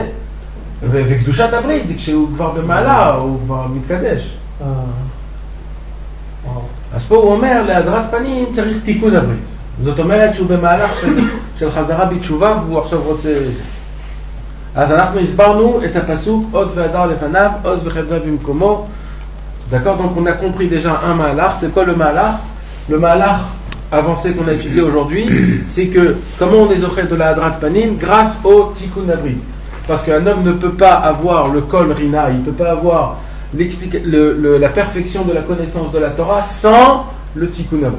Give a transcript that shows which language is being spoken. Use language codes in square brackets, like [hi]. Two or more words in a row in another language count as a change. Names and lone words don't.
[he] וקדושת הברית זה כשהוא כבר במעלה, הוא כבר מתקדש. אז פה הוא אומר, להדרת פנים צריך תיקון הברית. זאת אומרת שהוא במהלך של חזרה בתשובה והוא עכשיו רוצה... אז אנחנו הסברנו את הפסוק עוד והדר לפניו, עוז וחדווה במקומו. [fr] D'accord, donc on a compris déjà un malach. C'est quoi le malach? le malach avancé qu'on a étudié aujourd'hui, c'est que comment on est zoché de la [he] הדרת פנים [fr] grâce au [he] תיקון הברית. [fr] Parce qu'un homme ne peut pas avoir le [he] קול רינה, [fr] il ne peut pas avoir la perfection de la connaissance de la Torah sans le [he] תיקון הברית.